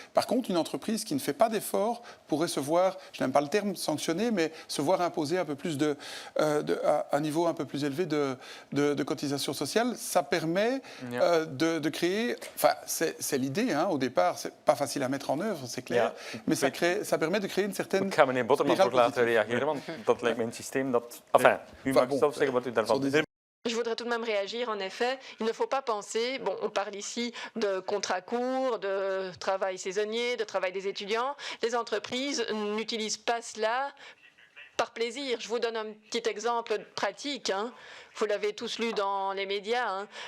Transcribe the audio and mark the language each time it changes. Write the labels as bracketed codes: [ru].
[fr] Par contre, une entreprise qui ne fait pas d'efforts pourrait se voir, je n'aime pas le terme sanctionner, mais se voir imposer un peu plus un niveau un peu plus élevé de cotisation sociale. Ça permet de créer, enfin c'est l'idée, hein, au départ, c'est pas facile à mettre en œuvre, c'est clair, mais ça permet de créer une certaine... [nl] Ik ga meneer Botterman ook laten reageren, want dat lijkt me een systeem dat... Enfin, u mag zelf zeggen wat u daarvan vindt. [fr] Je voudrais voudrais tout de même réagir. En effet, il ne faut pas penser, bon, on parle ici de contrats courts, de travail saisonnier, de travail des étudiants. Les entreprises n'utilisent pas cela par plaisir. Je vous donne un petit exemple pratique. Vous l'avez tous lu dans les médias.